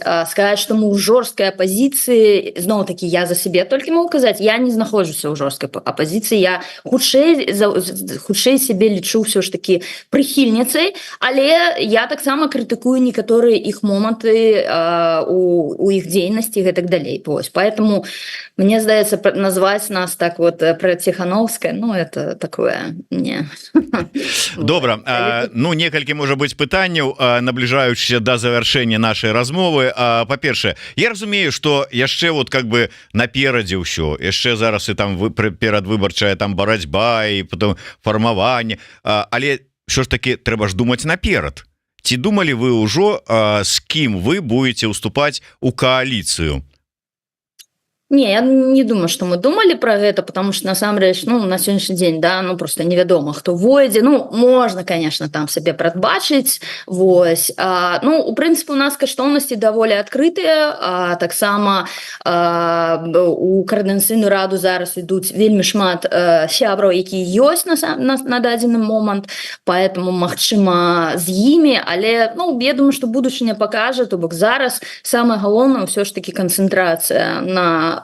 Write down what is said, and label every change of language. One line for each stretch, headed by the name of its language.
Belarusian: Сказаць, што мы ў жорсткай апазіцыі, зноў-такі, я за сябе толькі могу казаць, я не знаходжуся ў жорсткай апазіцыі, я хутчэй сябе лічу ўсё ж такі прыхільніцай, але я таксама крытыкую некаторыя іх моманты у іх дзейнасці і гэтак далей. Вось. Поэтому, мне здаецца, назваць нас так вот пра Ціхановскае,
Russian: ну, это такое не.
Belarusian: Добра, ну, некалькі можа быць пытанняў, набліжаючыся да завяршэння нашай размовы. Па-першае, я разумею, што яшчэ вот как бы наперадзе ўсё, яшчэ зараз і там перадвыбарчая там барацьба і потом фармаванне, але що ж таки трэба ж думаць наперад. Ці думалі вы ўжо, з кім вы будете ўступаць у кааліцыю?
Russian: Не, я не думаю, что мы думали про это, потому что, насамрэч, ну, на сегодняшний день, да, ну,
Belarusian: просто невядома, хто войдзе.
Russian: Ну, можно, конечно, там себе прадбачыць, вось.
Belarusian: Ну, у прынцыпе, у нас каштоўнасці даволі адкрытыя, таксама у координацыйную раду зараз ідуць вельмі шмат сябраў, якія ёсць на дадзены момант, поэтому, магчыма, з імі, але, ну, я думаю, что будучыня пакажа, то бок зараз самае галоўнае ўсё ж таки канцэнтрацыя на